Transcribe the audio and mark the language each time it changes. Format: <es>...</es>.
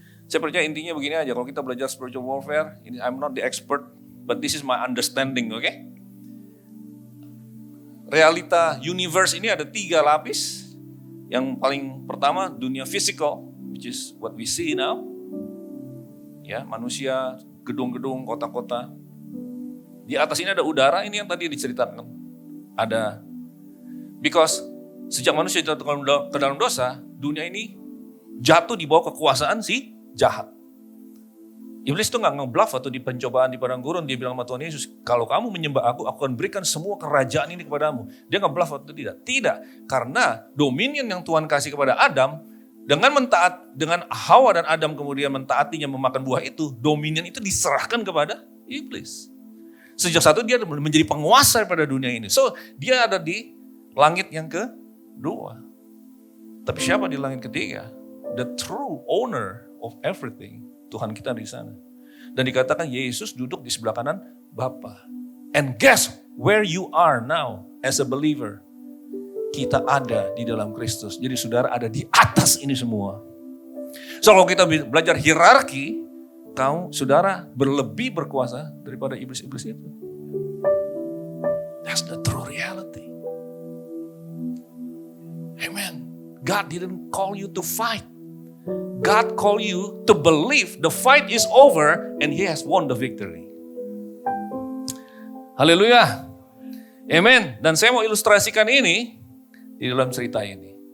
<id>Saya percaya intinya begini aja, kalau kita belajar spiritual warfare, ini</id> <en>I'm not the expert, but this is my understanding, oke?</en> <id>Realita universe ini ada 3 lapis. Yang paling pertama dunia physical,</id> <en>which is what we see now.</en> <id>Ya, manusia, gedung-gedung, kota-kota. Di atas ini ada udara, ini yang tadi diceritakan. Ada, because sejak manusia jatuh ke dalam dosa, dunia ini jatuh di bawah kekuasaan si jahat. Iblis itu gak ngebluff atau di pencobaan di padang gurun, dia bilang sama Tuhan Yesus, kalau kamu menyembah aku akan berikan semua kerajaan ini kepadamu. Dia ngebluff atau tidak? Tidak, karena dominion yang Tuhan kasih kepada Adam, dengan Hawa dan Adam kemudian mentaatinya memakan buah itu, dominion itu diserahkan kepada iblis. Sejak saat itu dia menjadi penguasa pada dunia ini. So dia ada di langit yang kedua. Tapi siapa di langit ketiga?</id> <en>The true owner of everything.</en> <id>Tuhan kita di sana. Dan dikatakan Yesus duduk di sebelah kanan Bapa.</id> <en>And guess where you are now as a believer?</en> <id>Kita ada di dalam Kristus. Jadi saudara ada di atas ini semua. So kalau kita belajar hierarki, saudara berlebih berkuasa daripada iblis-iblis itu.</id> <en>That's the true reality. Amen. God didn't call you to fight. God called you to believe the fight is over and He has won the victory. Haleluya. Amen.</en> <id>Dan saya mau ilustrasikan ini di dalam cerita ini.</id>